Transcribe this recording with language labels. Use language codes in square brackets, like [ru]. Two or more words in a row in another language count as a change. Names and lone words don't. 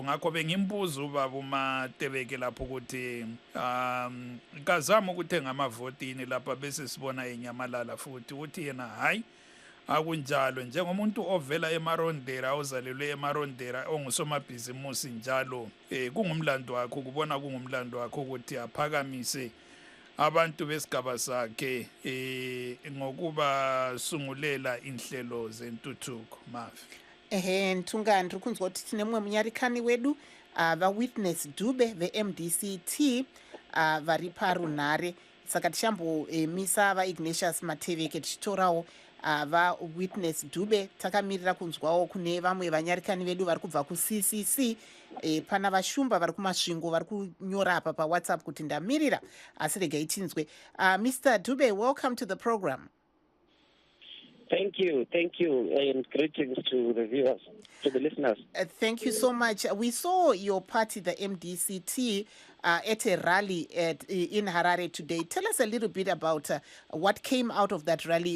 [nd] Ngakho bengimbuza ubaba uMatebeke lapho ukuthi kazama ukuthenga amavotini lapha bese sibona enyamalala futhi uthi yena hayi akunjalo, njengomuntu ovela emarondera ozalelwe emarondera ongusomabhizimusi njalo kungumlando wakho, kubona kungumlando wakho ukuthi aphakamise abantu besigaba sakhe ngokuba sungulela inhlelo zentuthuko. Mavi [sn] Ntungani ri kunzwa kuti tine mumwe munyarikani wedu vaWitness Dube veMDC-T vari parunhare, saka tichambomisa vaIgnatius Mateveke tichitorawo vaWitness Dube. Takamirira kunzwawo kune vamwe vanyarikani vedu vari kubva kuCCC. Pana vashumba vari kumasvingo vari kunyora apa paWhatsApp kuti ndamirira, asi regai tinzwe. [en] Mr. Dube, welcome to the program. Thank you, and greetings to the viewers, to the listeners. Thank you so much. We saw your party, the MDC-T, at a rally in Harare today. Tell us a little bit about what came out of that rally.